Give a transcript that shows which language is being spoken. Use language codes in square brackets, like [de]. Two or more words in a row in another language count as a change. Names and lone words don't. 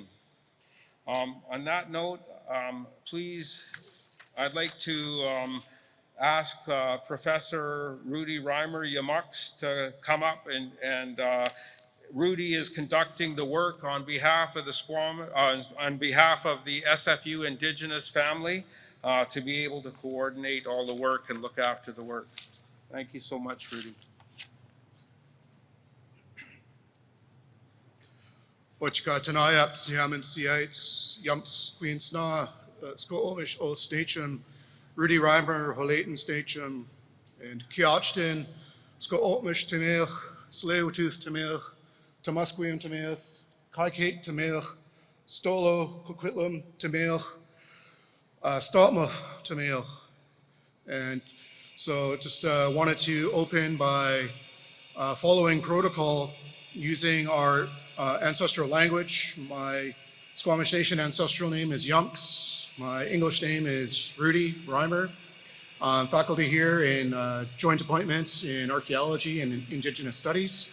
[en] On that note, please, I'd like to ask Professor Rudy Reimer Yamux to come up, and Rudy is conducting the work on behalf of the SFU Indigenous family to be able to coordinate all the work and look after the work. Thank you so much, Rudy. [squ] Wachikatanayap Siaman Siates Yumps Queensna Squamish Old Station Rudy Reimer Holaten Station and Kiachton Squamish Tamir Tsleil-Waututh Tamir Tamusqueam Tamir Kaikate Tamir Stolo Coquitlam Tamir Ust'am Tamir. [en] And so just wanted to open by following protocol using our ancestral language. My Squamish Nation ancestral name is Yunks. My English name is Rudy Reimer. I'm faculty here in joint appointments in archaeology and in Indigenous studies.